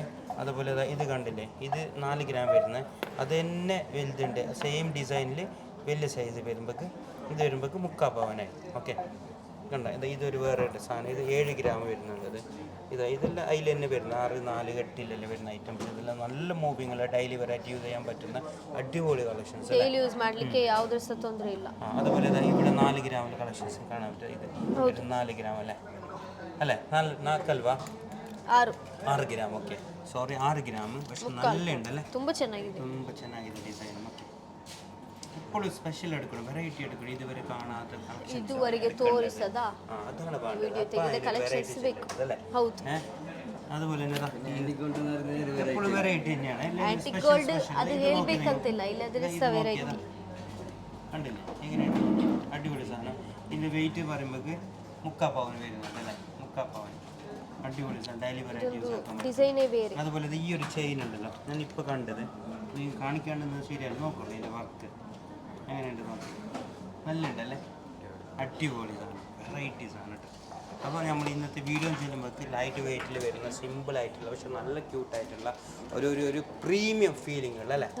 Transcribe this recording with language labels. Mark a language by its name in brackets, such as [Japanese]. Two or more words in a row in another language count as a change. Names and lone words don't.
[Malayalam] അതുപോലെ ഇത് കണ്ടില്ലേ, ഇത് 4 ഗ്രാം വരുന്നത്. അത് തന്നെ വലുതുണ്ട് സെയിം ഡിസൈനിൽ വലിയ സൈസ് വരുമ്പോൾ. ഇത് വരുമ്പോൾ 3/4 പവനായി. ഓക്കെ, കണ്ട ഇതൊരു വേറെ സാധനം. ഇത് 7 ഗ്രാം വരുന്നുള്ളത്. ഇതെല്ലാം അതിൽ തന്നെ വരുന്ന 6, 4, 8 വരുന്ന ഐറ്റംസ്. ഇതെല്ലാം നല്ല മൂവിങ് ഉള്ള [English] daily variety use [Malayalam] ചെയ്യാൻ പറ്റുന്ന അടിപൊളി കളക്ഷൻസ്. [English] daily use [Kannada] ಮಾಡ್ಲಿಕ್ಕೆ ಯಾವುದೇ ಸಹ ತೊಂದರೆ ಇಲ್ಲ. [Malayalam] അതുപോലെ ഇവിടെ 4 ഗ്രാമിലെ കളക്ഷൻസ് കാണാൻ പറ്റും. ഇത് 4 ഗ്രാം അല്ലേ? 4 അಲ್ವಾ? 6 ഗ്രാം. [English] okay, sorry, [Malayalam] 6 ഗ്രാം. പക്ഷെ നല്ല ഉണ്ടല്ലേ, [Kannada] ತುಂಬಾ ಚೆನ್ನಾಗಿದೆ. ತುಂಬ ಚೆನ್ನಾಗಿದೆ ഡിസൈൻ. [Malayalam] ഓക്കെ, എപ്പോഴും സ്പെഷ്യൽ എടുക്കണം, വെറൈറ്റി എടുക്കണം. ഇതുവരെ കാണാത്ത കളക്ഷൻ [Kannada] ಇದುವರೆಗೆ ತೋರಿಸದ [Malayalam] അതാണ് [Kannada] ವಿಡಿಯೋ ತೆಗೆದ ಕಲೆಕ್ಷನ್ಸ್ ಬೇಕು. ಹೌದು. [Malayalam] അതുപോലെ തന്നെ എപ്പോഴും വെറൈറ്റി തന്നെയാണ്. [English] antique gold [Kannada] ಅದು ಹೇಳ್ಬೇಕಂತಿಲ್ಲ, ಇಲ್ಲದ್ರೆ ಸಹ ವೆರೈಟಿ. [Malayalam] കണ്ടില്ലേ എങ്ങനെയാണ്? അടിപൊളി സാധനം. ഇതിൻ്റെ വെയിറ്റ് പറയുമ്പോൾ 3/4 പവന് വരുന്നുണ്ട് അല്ലേ? 3/4 പവൻ. അടിപൊളി സാധനം, [English] daily variety use [Malayalam] ആക്കാൻ പറ്റും. [Kannada] ಡಿಸೈನೇ ಬೇರೆ. [Malayalam] അതുപോലെ ഈ ഒരു ചെയിൻ ഉണ്ടല്ലോ, ഞാൻ ഇപ്പോൾ കണ്ടത്. നീ കാണിക്കാണ്ടെന്ന് ശരിയാണ്. നോക്കുള്ളൂ ഇതിൻ്റെ വർക്ക് എങ്ങനെയുണ്ട് നോക്കി. നല്ല ഉണ്ടല്ലേ, അടിപൊളി സാധനം, വെറൈറ്റി സാധനം കേട്ടോ. അപ്പോൾ നമ്മൾ ഇന്നത്തെ വീഡിയോ ചെല്ലുമ്പോൾ [English] light weight [Malayalam] വരുന്ന സിമ്പിളായിട്ടുള്ള പക്ഷെ നല്ല ക്യൂട്ടായിട്ടുള്ള ഒരു [English] premium feeling [Malayalam] ഉള്ള അല്ലേ?